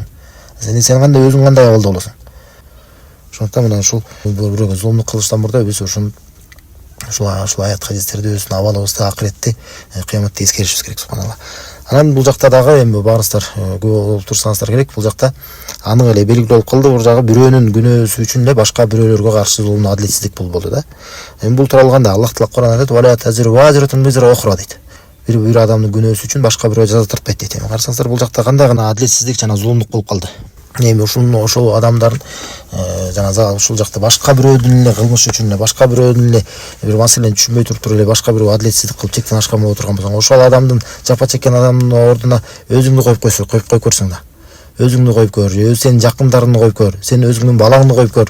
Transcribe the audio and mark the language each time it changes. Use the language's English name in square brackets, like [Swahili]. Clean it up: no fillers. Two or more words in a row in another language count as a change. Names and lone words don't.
[Kyrgyz] Сен кандай өзүң кандай абалда болосуң? Ошондуктан мына ушул бирөөгө зулумдук кылыштан мурда биз ушул аят хадистерди өзүбүздүн абалыбызды, акыретти, кыяматты эскеришибиз керек, субханалла. Анан бул жакта дагы эми баарыңыздар көп болуп турсаңыздар керек, бул жакта анык эле белгилүү болуп калды, бул жагы бирөөнүн күнөөсү үчүн эле башка бирөөлөргө каршы зулумдуу адилетсиздик болду да. Эми бул тууралуу кандай? Аллах Таала Кур'анда айтат: [Arabic] "ولا تزر وازرة وزر أخرى" дейт. [Kyrgyz] Бир адамдын күнөөсү үчүн башка бирөө жаза тартпайт дейт. Эми карасаңыздар, бул жакта кандай гана адилетсиздик жана зулумдук болуп калды. Эми ошол адамдардын жана ушул жакта башка бирөөдүн эле кылмышы үчүн эле, башка бирөөдүн эле бир маселени түшүнбөй туруп эле башка бирөө адилетсиздик кылып чектен ашкан боло турган болсоң, ошол адамдын жапа чеккен адамдын ордуна өзүңдү коюп кой көрсөң да, өзүңдү коюп көр, сенин жакындарыңды коюп көр, сен өзүңдүн балаңды коюп көр.